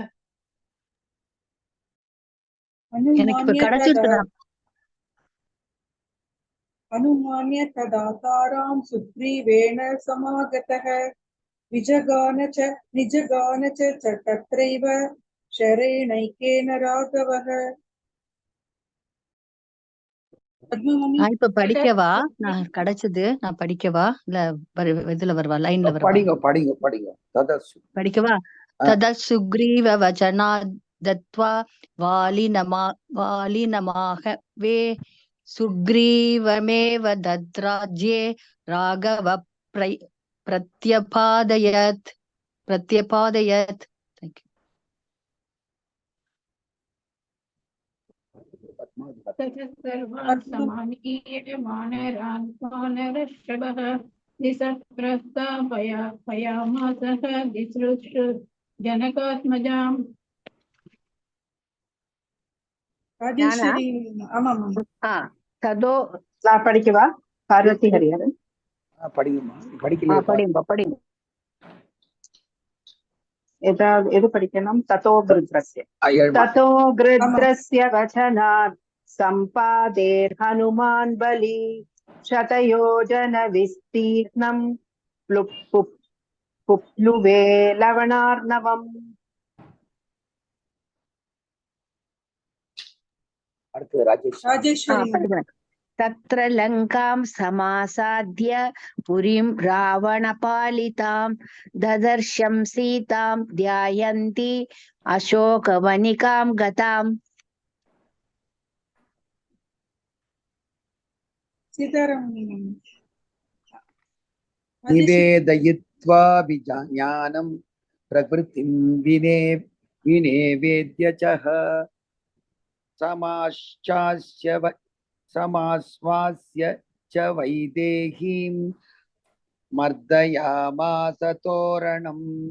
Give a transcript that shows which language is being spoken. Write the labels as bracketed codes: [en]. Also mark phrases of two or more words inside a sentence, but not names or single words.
[sa] अनुमान्य तदातारां सुग्रीवेण समागतः निजगान च तत्रैव शरेणैकेन राघवः. [ta] பத்மமணி நான் இப்ப படிக்கவா? நான் கிடைச்சது நான் படிக்கவா இல்ல இதுல வருவா லைன்ல வருவா? படிங்க படிங்க படிங்க. ததசு படிக்கவா? [sa] ततः सुग्रीव वचनात् हत्वा वालिनमाहवे सुग्रीवमेव तद्राज्ये राघवः प्रत्यपादयत्. [en] Thank you. [sa] सर्वान् समानीय वानरान् वानरर्षभः दिशप्रस्थापयामासः दिसृक्षु जनकात्मजाम्. [ta] ராஜேஸ்வரி. ஆமா ஆமா. ததோ நான் படிக்கவா? பார்வதி ஹரிஹரன். படிங்கம்மா. படிக்கலையா? படிங்க. எது படிக்கணும்? [sa] ततो गृध्रस्य वचनात् सम्पातेर् हनुमान् बली शतयोजन विस्तीर्णं पुप्लुवे लवणार्णवम्. [ta] அடுத்து ராஜேஸ்வரி. [sa] तत्र लङ्कां समासाद्य पुरीं रावणपालितां ददर्शं सीतां ध्यायन्ती अशोकवनिकां गताम्. [ta] சீதாராமன். [sa] निवेदयित्वा अभिज्ञानं प्रवृत्तिं विनिवेद्य च समाश्वास्य च वैदेहीं मर्दयामास तोरणम्.